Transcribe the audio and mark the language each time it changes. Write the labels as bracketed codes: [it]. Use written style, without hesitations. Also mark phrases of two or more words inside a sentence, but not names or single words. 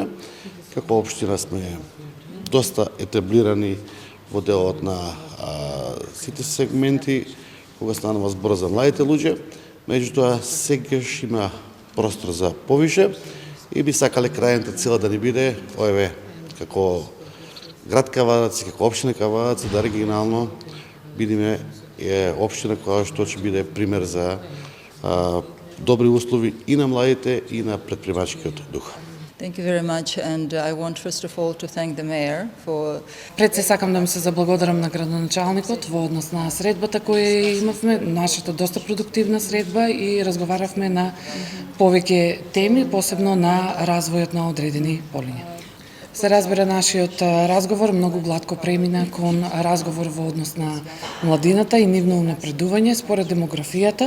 [mk] Како општина сме доста етаблирани во делот на сите сегменти кога станува збор за младите луѓе, меѓутоа сегаш има простор за повише и би сакале крајната цела да ни биде ове како град Кавадарци, како општина Кавадарци, да регионално бидеме општина која што ќе биде пример за добри услови и на младите и на предприемачкиот дух. [en] Thank you very much, and I want first of all to thank the mayor for... [mk] Пред се сакам да му се заблагодарам на градоначалникот во однос на средбата која имавме, нашата доста продуктивна средба и разговаравме на повеќе теми, посебно на развојот на одредени полиња. Се разбира, нашиот разговор многу глатко премина кон разговор во однос на младината и нивно унапредување според демографијата.